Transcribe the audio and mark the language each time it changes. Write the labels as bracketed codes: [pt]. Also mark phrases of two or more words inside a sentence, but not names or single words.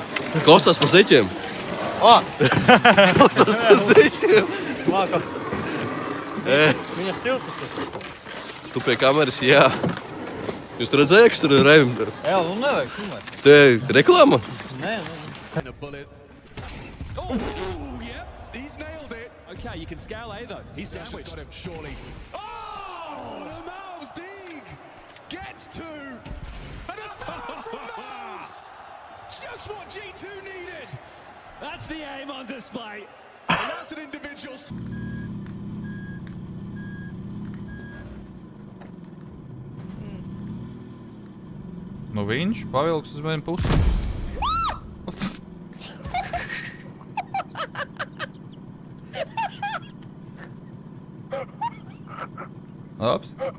[lv] Kostas pa zeķiem. Kostas pa zeķiem. Lāka. Viņas siltas ir. Tu pie kameras, jā. Jūs redzējāt, kas tur ir revim? Jā, nu nevajag filmēt. Te reklāma? Nē. [en] Okay, you can scale A though. He's sandwiched. Got him, surely. Oh, the Miles Deeg gets two. And a third from Miles. Just what G2 needed. That's the aim on display. And that's an individual. [lv] Nu viņš pavilks uz vienu pusi. Labs.